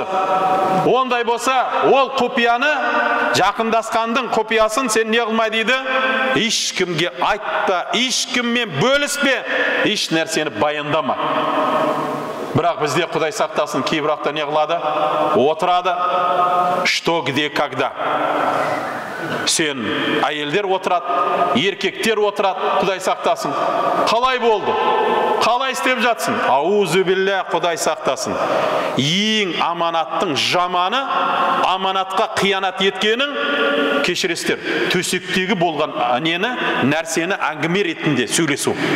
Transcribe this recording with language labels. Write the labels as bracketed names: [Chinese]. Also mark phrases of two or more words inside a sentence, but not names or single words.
[Kazakh] Ондай болса, ол құпияны, жақындасқандың құпиясын сен не қылмай дейді? Ешкімге айтпа, ешкіммен бөліспе, еш нәрсені баяндама. Бірақ бізде Құдай сақтасын, кейбірақта не қылады? Отырады. Что, где, когда. Сен әйелдер отырады, еркектер отырады, Құдай сақтасын. Қалай болды? Қалай істеп жатсың? [Arabic] أعوذ بالله, [Kazakh] Құдай сақтасын. Ең аманаттың жаманы, аманатқа қиянат еткенің, кешіресіздер, төсектегі болған нәрсені әңгіме ретінде сөйлесу.